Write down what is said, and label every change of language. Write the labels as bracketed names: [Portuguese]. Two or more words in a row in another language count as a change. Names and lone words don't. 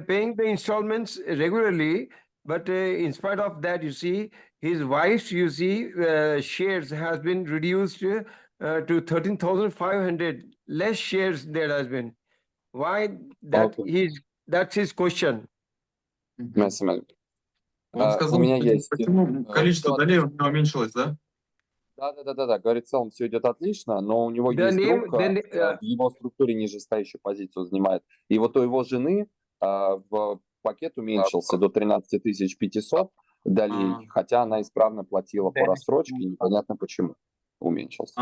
[English] paying the installments regularly, but in spite of that, you see, his wife's, you see, shares has been reduced to 13,500 less shares there has been. Why that ओके, that's his question. [Hindi] मैं समझ गया। [Russian] Он У сказал, меня есть почему количество всё долей у него уменьшилось, да? да, говорит, в целом все идет отлично, но у него [English] The [Russian] есть [English] name, [Russian] друг, [English] then [Russian] в его структуре нижестоящую позицию занимает. И вот у его жены в пакет уменьшился до 13 500 долей, хотя она исправно платила по рассрочке, и непонятно почему уменьшился.